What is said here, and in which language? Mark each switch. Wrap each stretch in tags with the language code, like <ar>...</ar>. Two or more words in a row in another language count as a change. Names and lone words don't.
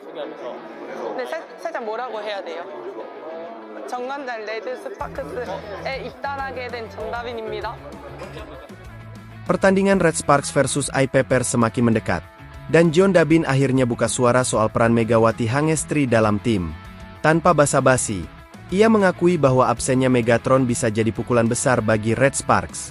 <ko>네, 살짝 뭐라고 해야 돼요? 정관장 레드 스파크스에 입단하게 된 정다빈입니다.</ko> <id>Pertandingan Red Sparks versus iPepers semakin mendekat, dan John Dabin akhirnya buka suara soal peran Megawati Hangestri dalam tim. Tanpa basa-basi, ia mengakui bahwa absennya Megatron bisa jadi pukulan besar bagi Red Sparks.</id>